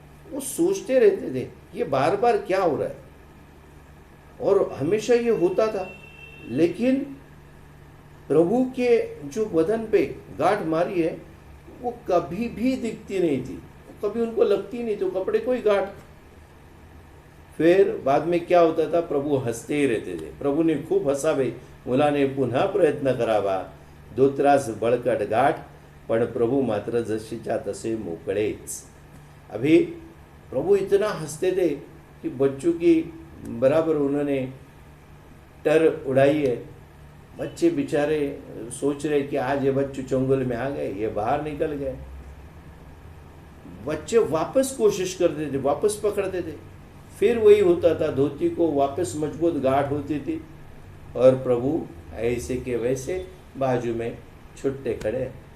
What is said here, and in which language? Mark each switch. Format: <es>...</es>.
<hi>वो सोचते रहते थे ये बार बार क्या हो रहा है, और हमेशा ये होता था। लेकिन प्रभु के जो बदन पे गांठ मारी है वो कभी भी दिखती नहीं थी, कभी उनको लगती नहीं, तो कपड़े को ही गांठ। फिर बाद में क्या होता था, प्रभु हसते ही रहते थे।</hi> <mr>प्रभु ने खूप हसावे, मुलाने पुन्हा प्रयत्न करावा, धोतरास बळकट गाठ, पण प्रभु मात्र जशीच्या तसे मोकळेच।</mr> <hi>अभी प्रभु इतना हंसते थे कि बच्चों की बराबर उन्होंने टर उड़ाई है। बच्चे बेचारे सोच रहे कि आज ये बच्चू चंगुल में आ गए, ये बाहर निकल गए। बच्चे वापस कोशिश करते थे, वापस पकड़ते थे, फिर वही होता था, धोती को वापस मजबूत गांठ होती थी, और प्रभु ऐसे के वैसे बाजू में छुट्टे खड़े।</hi>